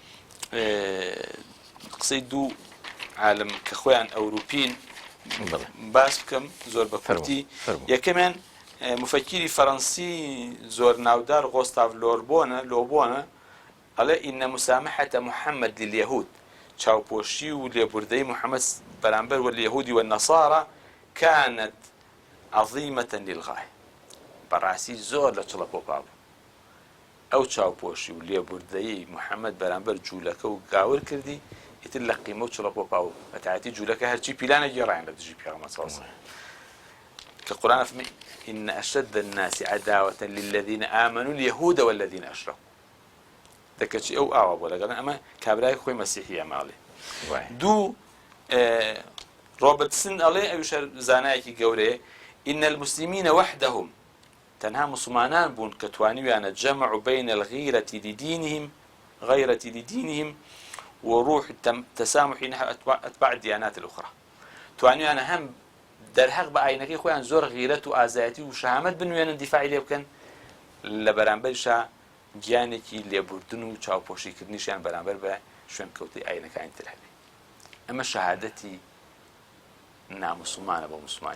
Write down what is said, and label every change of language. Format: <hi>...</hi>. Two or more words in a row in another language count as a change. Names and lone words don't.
<ckb>قسەی دوو عالم کە خۆیان ئەوروپین باس بکەم زۆر بە کوردی یەکەمیان مفەکیری فەڕەنسی زۆر ناودار غۆستاڤ لۆبۆنە ئەڵێ</ckb> <ar>ئینە مسامحەتە محەممەد لليهود</ar> <ckb>چاوپۆشی و لێبوردەی محەممەد بەرامبەر</ckb> <ar>واليهود والنەصارى كانت عظيمة للغاية</ar> <ckb>بەڕاستی زۆر لە چڵە پۆپا بوو ئەو چاوپۆشی و لێبوردەی محەممەد بەرامبەر جوولەکە و گاور کردی ئیتر لە قیمە و چڵە پۆپا و بەتایەتی جوولەکە هەرچی پیلانە گێڕایان لە دژی پێغەمبەر</ckb> <ar>صلی الله عليه وسلم</ar> <ckb>کە قورئان فەرمێ</ckb> <ar>إن أشد الناس عداوة للذين آمنوا اليهود والذين أشركوا</ar> <ckb>دەکەچی ئەو ئاوا بۆ لەگەڵ ئەمە کابرای خۆی مەسیحیە ماڵێ دوو ڕۆبرتسن ئەڵێ ئەویش زانایەکی گەورەیە</ckb> <ar>إن المسلمين وحدهم</ar> <ckb>تەنها مسلمانان بوون کە توانیویانە</ckb> <ar>جەمع بين الغيرة لدينهم وروح التسامح نحو أتباع الديانات الأخرى</ar> <ckb>توانیویانە هەم دەرهەق بە ئاینەکەی خۆیان زۆر غیرەت و ئازایەتی و شەهامەت بنوێنن دیفاعی لێ بکەن لە بەرامبەریشا گیانێکی لێبوردن و چاوپۆشیکردنیشیان بەرامبەر بە شوێنکەوتی ئاینەکانی تر هەبێ ئەمە شەهادەتی نامسلمانە بۆ مسلمانی</ckb>